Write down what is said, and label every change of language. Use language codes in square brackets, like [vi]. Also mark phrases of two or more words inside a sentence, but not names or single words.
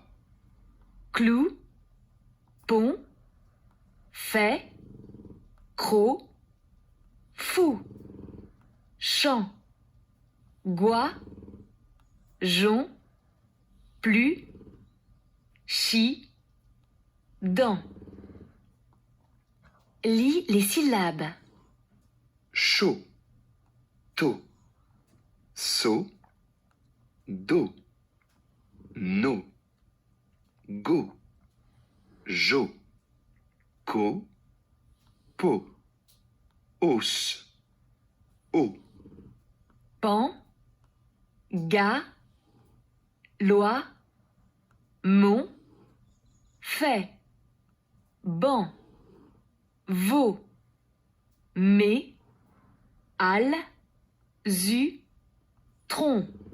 [fr] Clou, pont, fait, croc, fou, champ, goie, jon, plus, chi, dent. Lis les syllabes. chaud, tôt, saut, dos, no, go, jo, co, po, os, o, Pan, gars, loi, mon, fait, ban, veau, mais, al, zu, tronc.